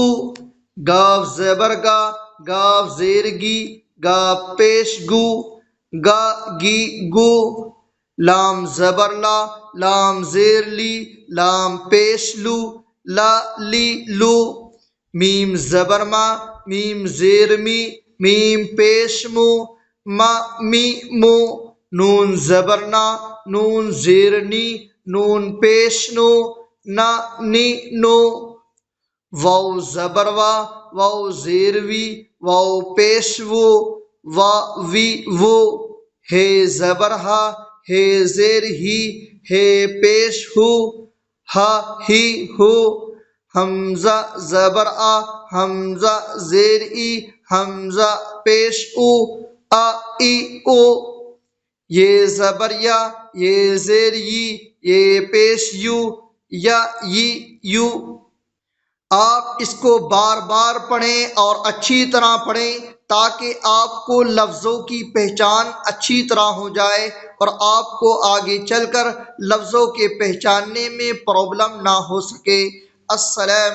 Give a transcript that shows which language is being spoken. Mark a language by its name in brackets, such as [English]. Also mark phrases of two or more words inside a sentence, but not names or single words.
[Urdu] گاف زبر گا، گاف زیر گی، گاف پیش گو، گا گی گو۔ لام زبر لا، لام زیر لی، لام پیش لو، لا لی لو۔ میم زبر ما، میم زیر می، میم پیش مو، ما می مو۔ نون زبر نا، نون زیر نی، نون پیش نو، نا نی نو، واو زبر وا، واو زیر وی، واو پیش وو، وا وی وو، ہے زبر ہا، ہے زیر ہی، ہے پیش ہو، ہا ہی ہو، حمزہ زبر آ، حمزہ زیر ای، حمزہ پیش او، آ ای او، یہ زبر یا، یہ زیر ی، یہ پیش یو، یا ی یو۔ آپ اس کو بار بار پڑھیں اور اچھی طرح پڑھیں تاکہ آپ کو لفظوں کی پہچان اچھی طرح ہو جائے اور آپ کو آگے چل کر لفظوں کے پہچاننے میں پرابلم نہ ہو سکے۔